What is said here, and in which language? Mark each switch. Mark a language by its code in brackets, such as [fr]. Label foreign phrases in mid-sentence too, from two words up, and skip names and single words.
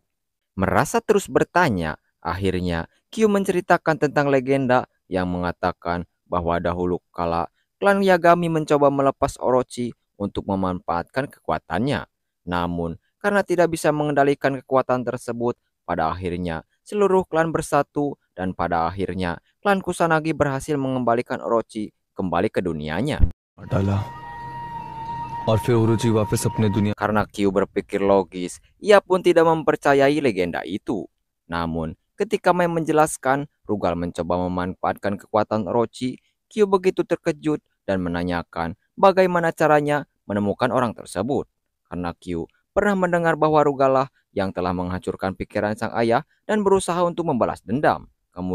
[id] Merasa terus bertanya, akhirnya Kyu menceritakan tentang legenda yang mengatakan bahwa dahulu kala klan Yagami mencoba melepas Orochi untuk memanfaatkan kekuatannya. Namun, karena tidak bisa mengendalikan kekuatan tersebut, pada akhirnya seluruh klan bersatu dan pada akhirnya klan Kusanagi berhasil mengembalikan Orochi kembali ke dunianya. [hi] डाला और फिर ओरोची वापस अपने दुनिया। [id] Karena Kyu berpikir logis, ia pun tidak mempercayai legenda itu. Namun, ketika Mai menjelaskan Rugal mencoba memanfaatkan kekuatan Orochi, Kyu begitu terkejut dan menanyakan bagaimana caranya menemukan orang tersebut. Karena Kyu pernah mendengar bahwa Rugal lah yang telah menghancurkan pikiran sang ayah dan berusaha untuk membalas dendam.